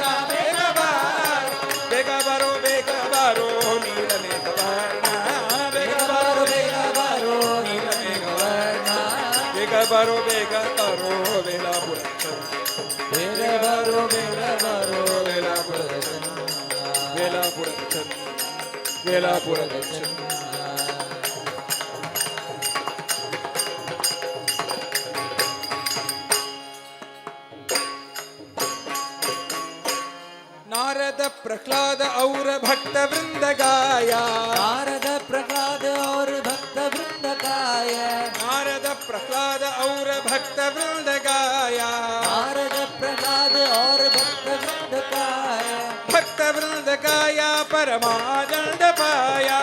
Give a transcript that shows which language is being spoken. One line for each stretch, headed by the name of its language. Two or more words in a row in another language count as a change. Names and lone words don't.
Kannada: ಬೇಗ ಬಾರೋ ಬೇಗ ಬಾರೋ ಬೇಗ ಬಾರೋ ನೀಲಮೇಘ ವರ್ಣ ಬೇಗ ಬಾರೋ ಬೇಗ ಬಾರೋ ನೀಲಮೇಘ ವರ್ಣ ಬೇಗ ಬಾರೋ ಬೇಗ ಬಾರೋ ವೇಲಾಪುರ ಬೇಗ ಬಾರೋ ಬೇಗ ಬಾರೋ ವೇಲಾಪುರದ ಚಂದ. ವೇಲಾಪುರದ ಚಂದ ವೇಲಾಪುರದ ಚಂದ
Hindi: नारद प्रह्लाद और भक्त वृंद गाया नारद प्रह्लाद और भक्त वृंद गाय नारद प्रह्लाद और भक्त वृंद गाया नारद प्रह्लाद और भक्त वृंद गाय भक्त वृंद गाया परमानंद पाया